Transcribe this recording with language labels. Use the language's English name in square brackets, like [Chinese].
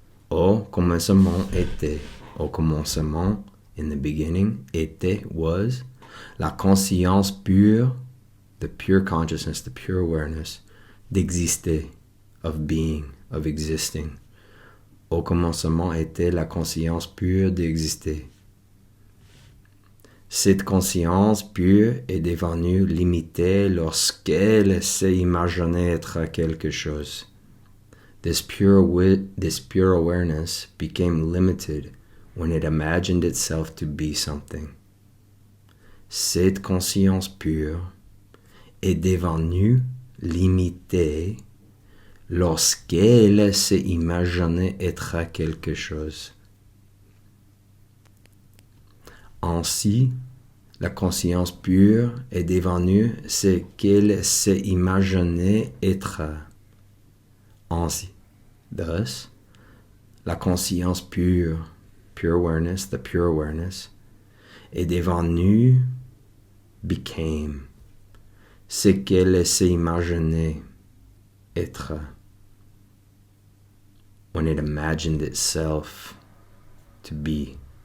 [French] Au commencement était, au commencement, [English] in the beginning, était, was, [French] la conscience pure, [English] the pure consciousness, the pure awareness, d'exister, of being, of existing. [French] Au commencement était la conscience pure d'exister. Cette conscience pure est devenue limitée lorsqu'elle s'est imaginée être quelque chose. [English] This pure awareness became limited when it imagined itself to be something. [French] Cette conscience pure est devenue limitée lorsqu'elle s'est imaginée être quelque chose. Ainsi, la conscience pure est devenue ce qu'elle s'est imaginée être. Ainsi, thus, la conscience pure, [English] pure awareness, the pure awareness, [French] est devenue, became, ce qu'elle s'est imaginée être. [English] When it imagined itself to be.